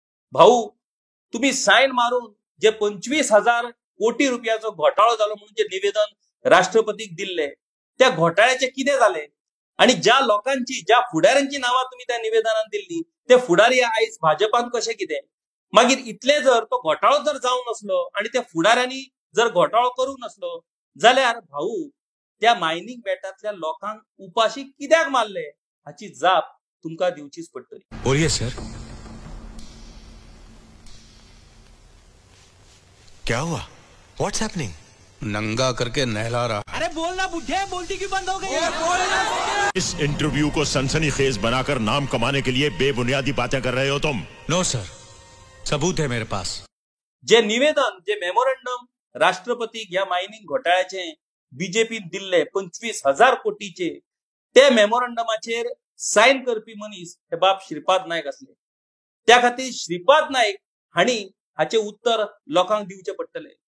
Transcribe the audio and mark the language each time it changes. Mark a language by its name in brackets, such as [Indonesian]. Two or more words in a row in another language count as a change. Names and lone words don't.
[Konkani] भाऊ, तुम्ही साईन मारून जे 25,000 कोटी रुपयाचो घोटाळो झालो म्हणून जे निवेदन राष्ट्रपतीक दिले त्या घोटाळ्याचे कितें झाले आणि ज्या लोकांची ज्या फुडाऱ्यांची नावां तुम्ही त्या निवेदनात दिल्ली ते फुडारी आयज भाजपान कशे कितें मागीर इतले जर तो घोटाळो जर जावं नसलो आणि त्या फुडाऱ्यांनी जर घोटाळो करूंक नसलो जाल्यार भाऊ त्या मायनिंग बेटातल्या लोकांक उपाशी कित्याक मारले हाची जाप तुमकां दिवचीच पडटली। [Hindi] बोलिए सर, क्या हुआ? [English] What's happening? [Hindi] नंगा करके नहला रहा। अरे बोलना बुढ़े, बोलती क्यों बंद हो गई? इस इंटरव्यू को सनसनीखेज बनाकर नाम कमाने के लिए बेबुनियादी बातें कर रहे हो तुम। [English] No sir, [Hindi] सबूत है मेरे पास। [Konkani] जे निवेदन जे मेमोरंडम राष्ट्रपतीक या मायनिंग घोटाळ्याचे बीजेपीन दिल्ले 25,000 कोटीचे ते मेमोरंडमाचेर साईन करपी मनीस हे बाब श्रीपाद नायक असले। त्या खातीर श्रीपाद नायक हाणी हाचे उत्तर लोकांक दिवचे पडटले।